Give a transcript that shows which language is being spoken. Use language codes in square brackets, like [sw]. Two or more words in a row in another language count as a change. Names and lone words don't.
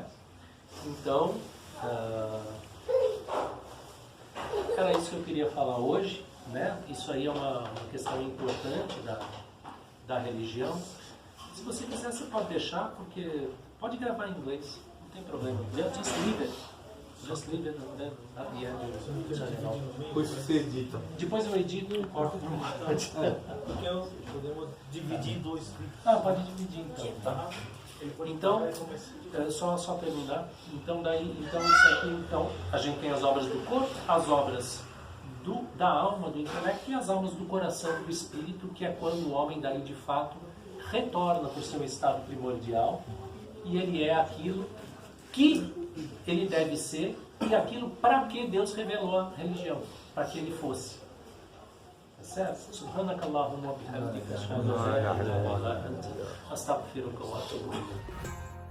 [pt] Então, era isso que eu queria falar hoje. Né? Isso aí é uma questão importante da religião. Se você quiser, você pode deixar, porque pode gravar em inglês, não tem problema. [en] Just leave it. Just leave it at the end. [pt] Depois você edita. Depois eu edito e corto por parte. Podemos dividir em dois. Pode dividir então. Tá? Então, só terminar. Então isso aqui, então, a gente tem as obras do corpo, as obras da alma, do intelecto, e as almas do coração, do espírito, que é quando o homem daí de fato retorna para o seu estado primordial e ele é aquilo que ele deve ser e aquilo para que Deus revelou a religião, para que ele fosse. Tá certo? [ar] سبحانك اللهم وبحمدك أشهد أن لا إله إلا أنت أستغفرك وأتوب إليك.